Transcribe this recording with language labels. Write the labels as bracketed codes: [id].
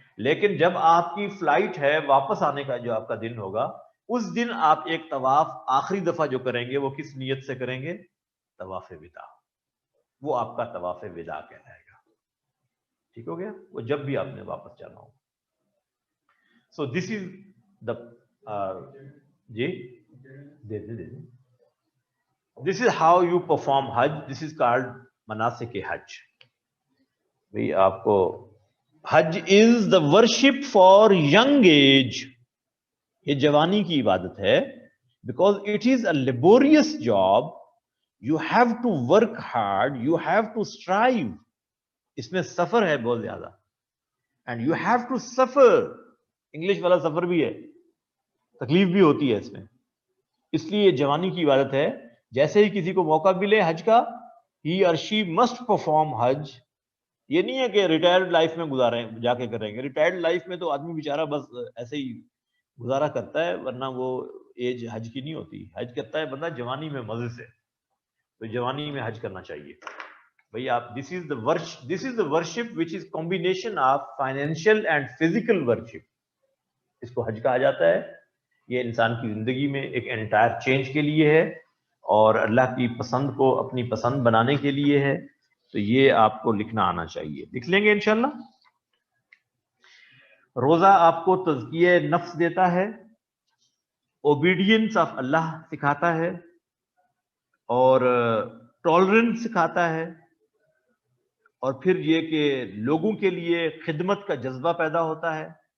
[ur] لیکن جب آپ کی فلائٹ ہے واپس آنے کا، جو آپ کا دن ہوگا، اس دن آپ ایک طواف آخری دفعہ جو کریں گے وہ کس نیت سے کریں گے؟ طواف وداع. وہ آپ کا طواف وداع کہلائے گا. ٹھیک ہو گیا؟ وہ جب بھی آپ نے واپس جانا ہو. [en] So this is the جی دے دے this is how you perform Hajj. This is called مناسک حج. [ur] بھئی آپ کو [en] Hajj is the worship for young age. [ur] یہ جوانی کی عبادت ہے. [en] Because it is a laborious job. You have to work hard, you have to strive. [ur] اس میں سفر ہے بہت زیادہ. [en] And you have to suffer. [ur] English والا سفر بھی ہے, تکلیف بھی ہوتی ہے اس میں. اس لیے یہ جوانی کی عبادت ہے. جیسے ہی کسی کو موقع ملے حج کا, [en] He or she must perform Hajj. [ur] یہ نہیں ہے کہ ریٹائرڈ لائف میں گزاریں جا کے کریں گے. ریٹائرڈ لائف میں تو آدمی بیچارہ بس ایسے ہی گزارا کرتا ہے, ورنہ وہ ایج حج کی نہیں ہوتی. حج کرتا ہے بندہ جوانی میں مزے سے. تو جوانی میں حج کرنا چاہیے بھئی. [en] آپ this is the worship which is combination of financial and physical worship. [ur] اس کو حج کہا جاتا ہے. یہ انسان کی زندگی میں ایک انٹائر چینج کے لیے ہے, اور اللہ کی پسند کو اپنی پسند بنانے کے لیے ہے. تو یہ آپ کو لکھنا آنا چاہیے. لکھ لیں گے انشاءاللہ. روزہ آپ کو تزکیہ نفس دیتا ہے, اوبیڈینس آف اللہ سکھاتا ہے, اور ٹالرنس سکھاتا ہے, اور پھر یہ کہ لوگوں کے لیے خدمت کا جذبہ پیدا ہوتا ہے.